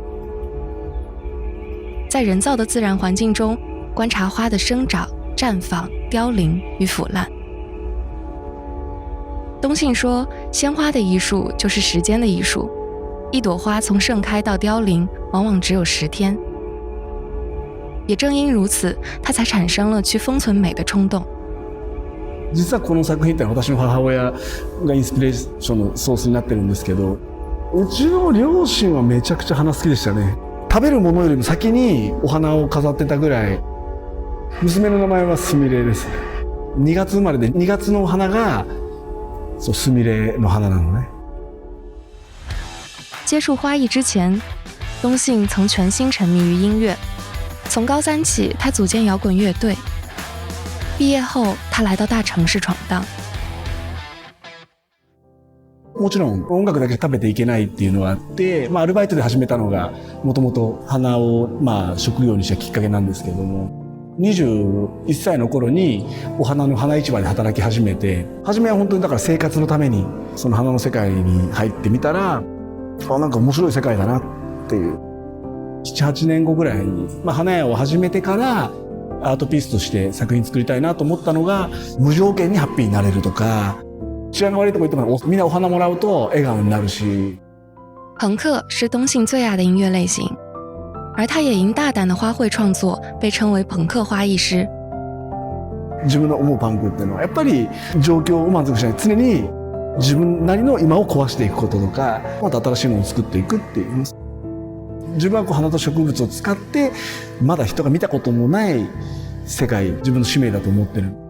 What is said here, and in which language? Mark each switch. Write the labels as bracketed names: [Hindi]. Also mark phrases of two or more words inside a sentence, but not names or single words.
[Chinese] 在人造的自然环境中，观察花的生长、绽放、凋零与腐烂。东信说，鲜花的艺术就是时间的艺术，一朵花从盛开到凋零，往往只有10天。也正因如此，他才产生了去封存美的冲动。 [Japanese] 実はこの作品って私の母親がインスピレーションのソースになってるんですけど、うちの両親はめちゃくちゃ花好きでしたね。食べるものよりも先にお花を飾ってたぐらい。娘の名前はすみれです。2月生まれで2月のお花がすみれの花なのね。 [Chinese] 接触花艺之前，东信曾全心沉迷于音乐。从高3起，他组建摇滚乐队。毕业后，他来到大城市闯荡。 [Japanese] もちろん音楽だけ食べていけないっていうのはあって、アルバイトで始めたのがもともと花を職業にしたきっかけなんですけども、21歳の頃にお花の花市場で働き始めて、初めは本当にだから生活のためにその花の世界に入ってみたら、なんか面白い世界だなっていう。7、8年後ぐらいに、花屋を始めてからアートピースとして作品作りたいなと思ったのが、無条件にハッピーになれるとか、治安が悪いとこ行ってもみんなお花もらうと笑顔になるし。 [Chinese] 朋克是东信最爱的音乐类型，而他也因大胆的花卉创作被称为朋克花艺師。 [Japanese] 自分の思うパンクっていうのはやっぱり状況を満足しない、常に自分なりの今を壊していくこととか、また新しいものを作っていくっていう。自分は花と植物を使ってまだ人が見たこともない世界、自分の使命だと思ってる。